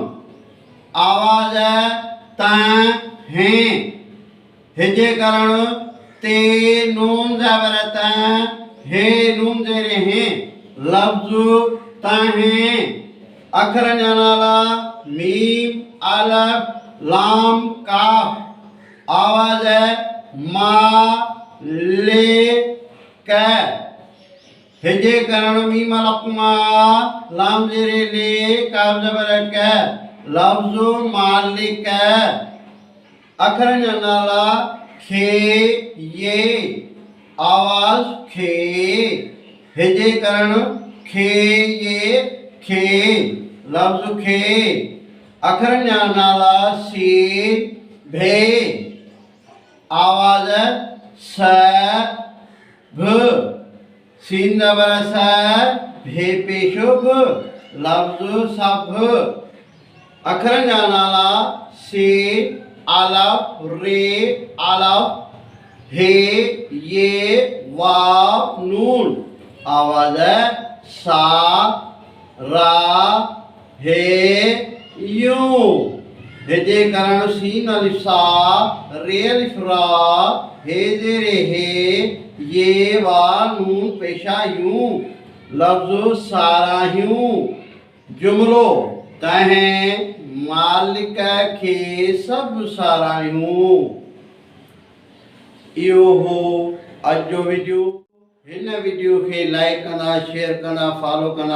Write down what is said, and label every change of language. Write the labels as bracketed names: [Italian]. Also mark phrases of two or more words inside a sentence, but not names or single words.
[Sindhi] आवाज़ त हे हिजे करण ते नून ज़बर त हे नून ज़ेरे हे। लफ्ज़ तहे। अखरनि जा नाला मीम अलफ लाम काफ। आवाज़ मा ले क हिजे करण मीम अलफ मा लाम ज़ेरे ले काफ ज़बर क। लफ्ज़ मालिक। अखरनि जा नाला खे ये। आवाज़ खे हिजे करण खे ये खे। लफ्ज़ खे। अखरनि जा नाला सीन भे। आवाज़ स भ। सीन ज़बर स भे पेशो भ। लफ्ज़ सब। अखरनि जा नाला सीन अलफ रे अलफ हे ये वाव नून। आवाज़ सा रा हे यूं। हिजे करण सीन अलिफ सा रे अलिफ रा हे ज़ेरे हे ये वा नून पेशा यूं। लफ्ज़ साराहियूं। जुमलो तहें मालिक खे सभु साराहियूं। इहो हो अॼु जो वीडियो। हिन वीडियो खे लाइक कंदा, शेयर कंदा, फॉलो कंदा।